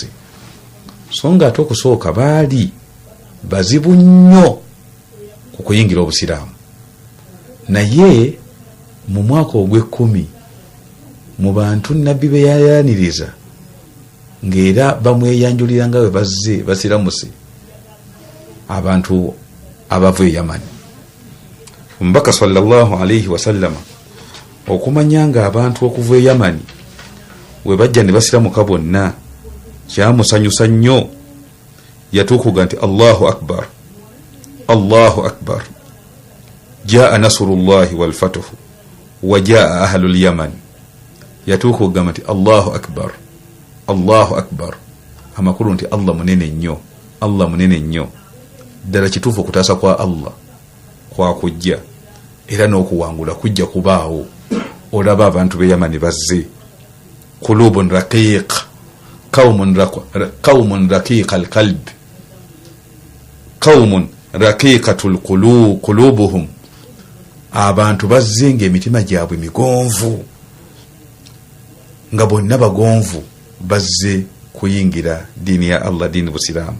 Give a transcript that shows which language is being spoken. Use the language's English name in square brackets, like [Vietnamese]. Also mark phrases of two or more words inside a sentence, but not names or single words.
[Ganda] So nga ate okusooka baali bazibu nnyo ku kuyingira obusiraamu, naye mu mwaka ogw'ekkumi mu bantu nabbi be yayaniriza ng'era bamweyanjulira nga bwe bazze basiramuse, abantu abava e Yamani. Omubaka [Arabic] صلى الله عليه وسلم [Ganda] okumanya nga abantu okuva e Yamani we bajja ne basiramuka bonna kyamusanyusa nnyo, yatuukuga nti [Arabic] الله أكبر الله أكبر جاء نصر الله والفتح وجاء أهل اليمن. [Ganda] Yatuukuga nti [Arabic] الله أكبر الله أكبر, [Ganda] amakulu nti Allah munene nnyo, Allah munene nnyo. Ddala kituufu okutaasa kwa Allah kwa kujja era n'okuwangula kujja kubaawo. Olaba abantu b'e Yamani bazze, [Arabic] قلوب رقيق قوم رقيق القلب قوم رقيقة قلوبهم, [Ganda] abantu bazze ng'emitima gyabwe migonvu, nga bonna bagonvu, bazze kuyingira diini ya Allah, diini busiraamu.